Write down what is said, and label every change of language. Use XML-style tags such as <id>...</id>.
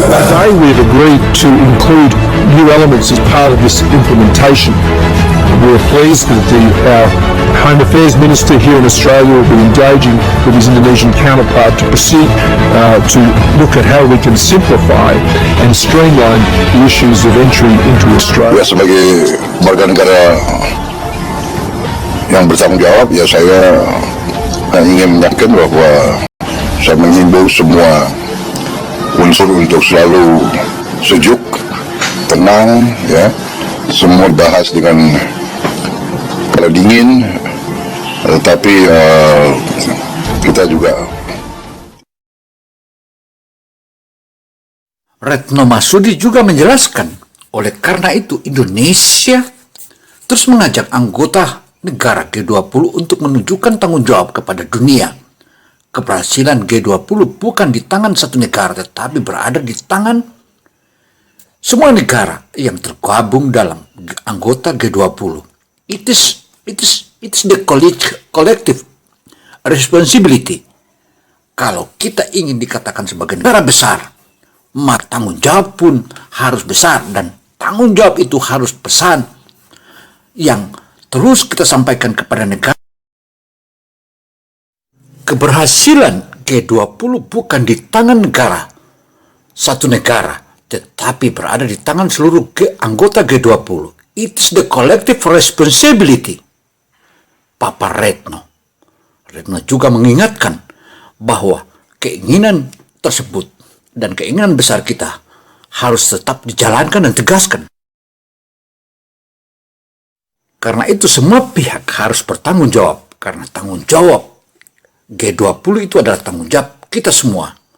<en>Today we've agreed to include new elements as part of this implementation. We're pleased that our Home Affairs Minister here in Australia will be engaging with his Indonesian counterpart to proceed to look at how we can simplify and streamline the issues of entry into Australia.</en> <id>Ya, sebagai warga negara yang bertanggung jawab, ya saya ingin menyampaikan bahwa saya mengimbau semua unsur untuk selalu sejuk, tenang, ya, semua bahas dengan kepala dingin, tetapi kita juga. Retno Marsudi juga menjelaskan, oleh karena itu Indonesia terus mengajak anggota negara G20 untuk menunjukkan tanggung jawab kepada dunia. Keberhasilan G20 bukan di tangan satu negara, tetapi berada di tangan semua negara yang tergabung dalam anggota G20.</id> <en>It is the collective responsibility.</en> <id>Kalau kita ingin dikatakan sebagai negara besar, maka tanggung jawab pun harus besar, dan tanggung jawab itu harus pesan yang terus kita sampaikan kepada negara. Keberhasilan G20 bukan di tangan negara, satu negara, tetapi berada di tangan seluruh anggota G20.</id> <en>It's the collective responsibility.</en> <id>Papa Retno juga mengingatkan bahwa keinginan tersebut dan keinginan besar kita harus tetap dijalankan dan tegaskan. Karena itu semua pihak harus bertanggung jawab, karena tanggung jawab G20 itu adalah tanggung jawab kita semua.</id>